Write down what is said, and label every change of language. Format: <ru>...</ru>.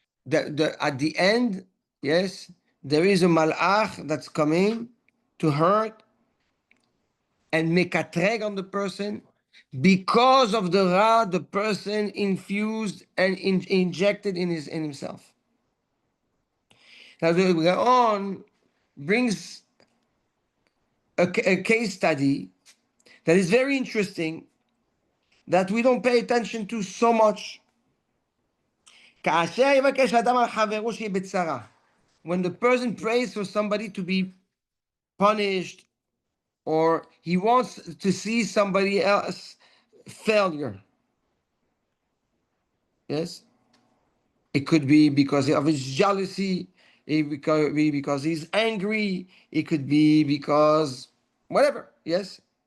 <en>At the end, yes, there is a malach that's coming to hurt and mekatreg on the person because of the ra the person infused and injected in himself. Now the Gaon brings a case study that is very interesting that we don't pay attention to so much.</en> <he>כאשר יבקש האדם על חברו שיהיה בצרה.</he> <en>When the person prays for somebody to be punished, or he wants to see somebody else failure. Yes? It could be because of his jealousy, it could be because he's angry, it could be because whatever, yes?</en>